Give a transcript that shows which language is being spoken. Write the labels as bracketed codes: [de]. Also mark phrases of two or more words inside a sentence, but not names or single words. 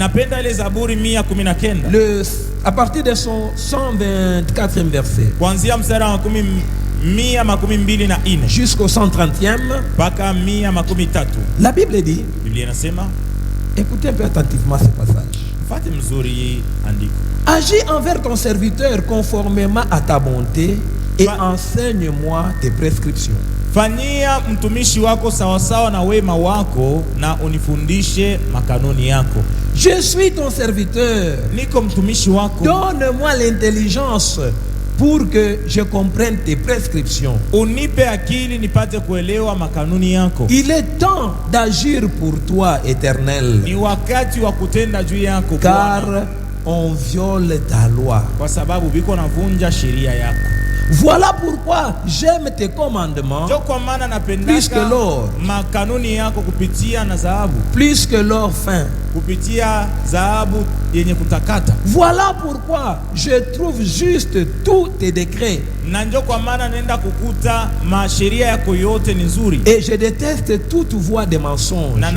[fr] À partir de son 124e verset jusqu'au 130e, la Bible dit, écoutez un peu attentivement ce passage. Agis envers ton serviteur conformément à ta bonté et enseigne-moi tes prescriptions. [sw] Fanyia mtumishi wako sawasawa na wema wako na unifundishe makanuni yako. [fr] Je suis ton serviteur. [sw] Niko mtumishi wako. [fr] Donne-moi l'intelligence pour que je comprenne tes prescriptions. [sw] Unipe akili nipate kuelewa makanuni yako. [fr] Il est temps d'agir pour toi, Éternel. [sw] Ni wakati wa kutenda juu yako, [fr] car on viole ta loi. [sw] Kwa sababu biko navunja sheria yako. [fr] Voilà pourquoi j'aime tes commandements plus que l'or, plus que l'or fin. Voilà pourquoi je trouve juste tous tes décrets et je déteste toute voie de mensonge.